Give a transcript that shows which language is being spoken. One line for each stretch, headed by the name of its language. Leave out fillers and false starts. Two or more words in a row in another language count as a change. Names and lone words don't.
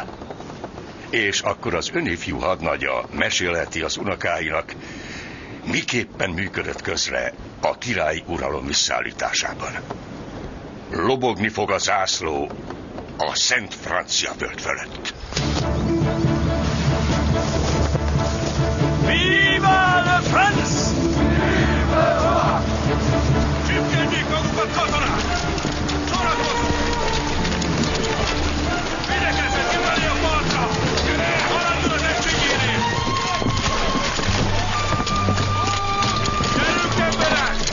Hungarian: És akkor az önifjú hadnagya mesélheti az unokáinak, miképpen működött közre a királyi uralom visszaállításában. Lobogni fog a zászló a Szent Francia föld fölött.
French: Viva la France! Viva!
Hungarian: Csipkedjék magukat, katonák! Szórakozzunk! Védekezzen kivállni a partra! Haladjon az egységénél! Gyerünk, emberek!